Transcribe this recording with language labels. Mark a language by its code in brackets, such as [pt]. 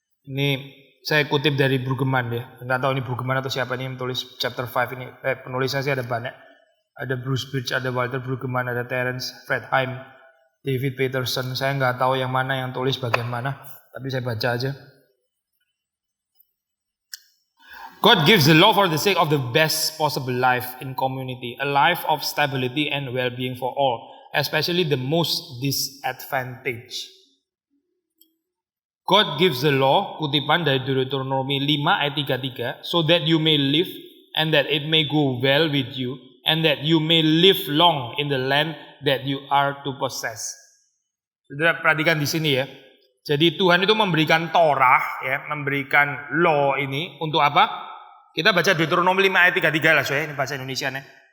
[id] Ini saya kutip dari Brueggemann ya. Enggak tahu ini Brueggemann atau siapa ini yang tulis chapter 5 ini. Penulisnya sih ada banyak. Ada Bruce Birch, ada Walter Brueggemann, ada Terence Fretheim, David Peterson. Saya nggak tahu yang mana yang tulis bagian mana, tapi saya baca aja. [en] God gives the law for the sake of the best possible life in community, a life of stability and well-being for all, especially the most disadvantaged. God gives the law, [id] kutipan dari Deuteronomi 5 ayat 33, [en] so that you may live and that it may go well with you, and that you may live long in the land that you are to possess. [id] Saudara perhatikan di sini ya. Jadi Tuhan itu memberikan Torah ya, memberikan law ini untuk apa? Kita baca Deuteronomi 5 ayat 33 lah, ini bahasa Indonesia nih.